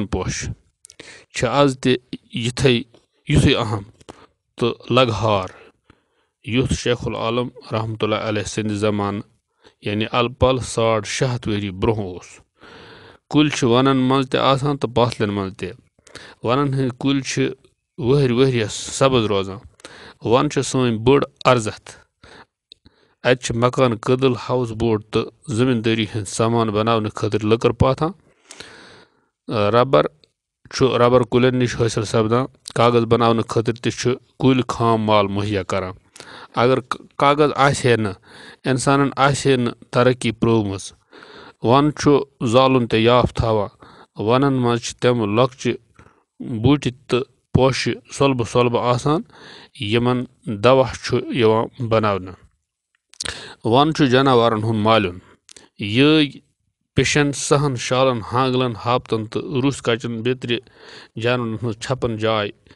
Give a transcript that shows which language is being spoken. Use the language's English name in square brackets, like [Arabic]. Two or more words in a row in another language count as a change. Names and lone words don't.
[Kashmiri] पोश छ आज ते युथै अहम तो लगहार युथ शेखुल आलम [Arabic] رحمة الله عليه [Kashmiri] सिंद जमान यानी अलपल 650 वरी ब्रोह ओस कुल छ वनन मज ते आसान तो पाथलन मज ते वनन हंद कुल छ वहरियस सब्ज रोजान वन छ सोन बड़ अर्जत अत मकान कदल [English] house boat [Kashmiri] तो जमींदारी हंद सामान बनाने खतर लकर पाथान रबर कुलन निश हासिल सपदान कागज बनाने खतर ते कुल खाम माल मुहैया करान अगर कागज आहे न इंसानन आहे न तरक्की प्रोमज वन छ जालुन ते याफ थावान वनन मज तम लक्च बूटि तो पोश सोलब आसान यमन दवा छ यवान बनावना वन छ जानवरन हुन मालिन ये पिशन सहन शालन हांगलन हापतन तो रुस कचन बेत्र जानवरन हुन छपन जाय